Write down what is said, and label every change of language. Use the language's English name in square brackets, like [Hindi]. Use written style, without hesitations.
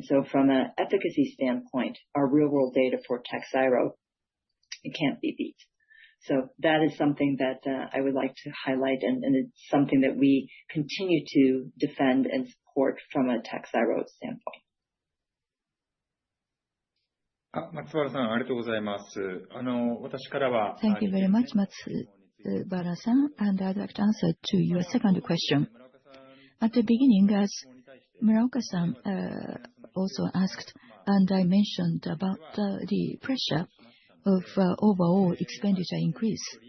[English] From an efficacy standpoint, our real-world data for Takhzyro, it can't be beat. That is something that I would like to highlight, and it's something that we continue to defend and support from a Takhzyro standpoint. [Japanese] 松原さん、ありがとうございます。私からは。 [English] Thank you very much, Matsubara-san. I'd like to answer to your second question. At the beginning, as Muraoka-san also asked, and I mentioned about the pressure of overall expenditure increase.